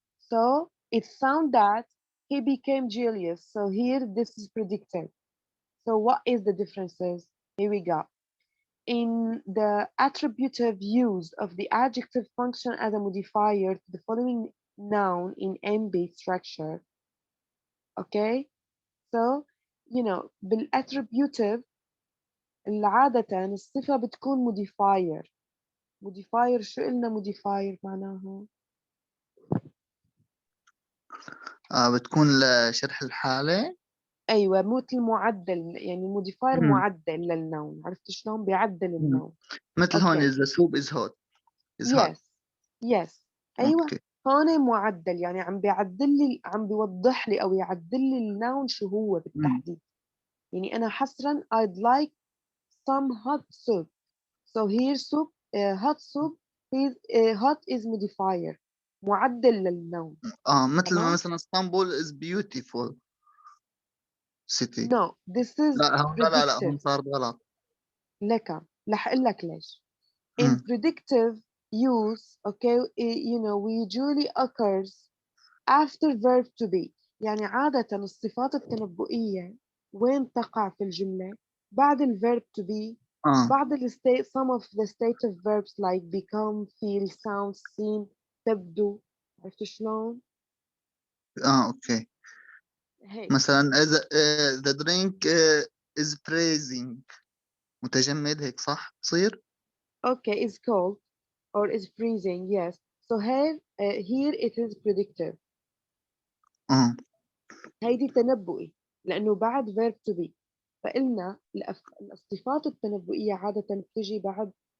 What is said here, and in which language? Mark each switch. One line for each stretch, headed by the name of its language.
English: So it sounds that he became jealous. So here this is predictive. So what is the differences? Here we go. In the attributive use of the adjective function as a modifier to the following noun in M-based structure. Okay?
Arabic: So, بالattributive عادة الصفة بتكون modifier. modifier شو قلنا modifier معناها؟ بتكون لشرح الحالة. أيوة مثل معدل يعني modifier معدل للنون عرفت شلون بيعدل النون. مثل هون
English: Okay. is the soup is hot. is hot.
Arabic: yes أيوة اوكي. هون معدل يعني عم بيوضح لي أو يعدل لي النون شو هو بالتحديد. يعني أنا حصرا
English: I'd like some hot soup. So here soup hot soup is hot is modifier
Arabic: معدل للنون. مثل ما تمام؟
English: مثلا اسطنبول is beautiful city. No, this is
Arabic: لا هون لا هون
English: predictive.
Arabic: صار غلط. لك رح أقول لك ليش.
English: In predictive use, okay, we usually occurs after verb to be.
Arabic: يعني عادة الصفات التنبؤية وين تقع في الجملة؟ بعد الverb to be بعد
English: some of the stative verbs like become, feel, sound, seem,
Arabic: تبدو. عرفت شلون؟ اوكي. هيك.
English: مثلا the drink is freezing.
Arabic: متجمد هيك صح تصير؟
English: Okay, is cold or is freezing, yes. So here it is predictive.
Arabic: هيدي تنبؤي لأنه بعد verb to be. فقلنا الصفات التنبؤية عادة بتجي بعد